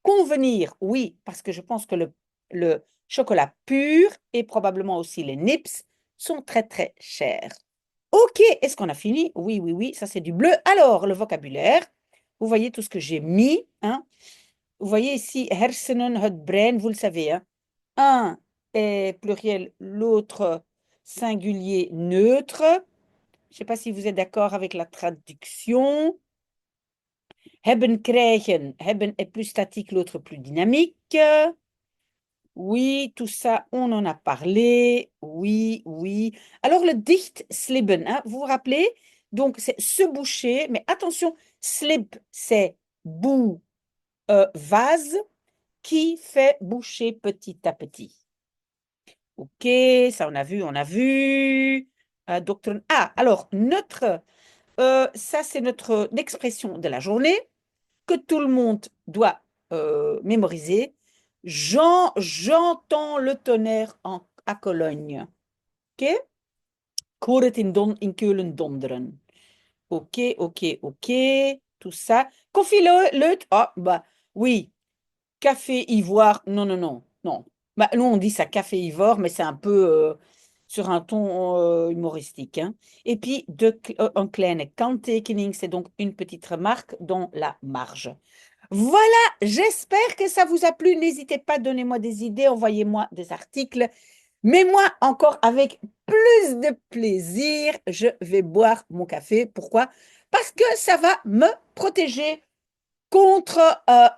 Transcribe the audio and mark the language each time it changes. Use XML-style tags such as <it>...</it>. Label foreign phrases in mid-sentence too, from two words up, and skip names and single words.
<fr>Convenir, oui, parce que je pense que le chocolat pur et probablement aussi les nips sont très, très chers. OK, est-ce qu'on a fini? Oui, oui, oui, ça c'est du bleu. Alors, le vocabulaire, vous voyez tout ce que j'ai mis, hein? Vous voyez ici,</fr> <nl>hersenen, het brein,</nl> <fr>vous le savez, hein? Un est pluriel, l'autre singulier neutre. Je ne sais pas si vous êtes d'accord avec la traduction.</fr> <nl>Hebben, krijgen.</nl> <fr>Hebben est plus statique, l'autre plus dynamique. Oui, tout ça, on en a parlé. Oui, oui. Alors, le</fr> <nl>dicht slibben,</nl> <fr>hein, vous vous rappelez? Donc, c'est se boucher, mais attention, slip, c'est bout, vase qui fait boucher petit à petit. OK, ça on a vu, on a vu. Ah, alors, ça c'est notre expression de la journée que tout le monde doit mémoriser. J'entends le tonnerre à Cologne. OK?</fr> <nl>Ik hoor het in Keulen donderen.</nl> <fr>OK, OK, OK. Tout ça.</fr> <nl>Koffie leut.</nl> <fr>Ah, bah oui. Café ivoire. Non, non, non, non. Bah, nous, on dit ça café ivoire, mais c'est un peu sur un ton humoristique, hein. Et puis,</fr> <nl>een kleine kanttekening,</nl> <fr>c'est donc une petite remarque dans la marge. Voilà, j'espère que ça vous a plu. N'hésitez pas, donnez-moi des idées, envoyez-moi des articles. Mais moi, encore avec plus de plaisir, je vais boire mon café. Pourquoi? Parce que ça va me protéger contre toutes sortes de maladies.</fr>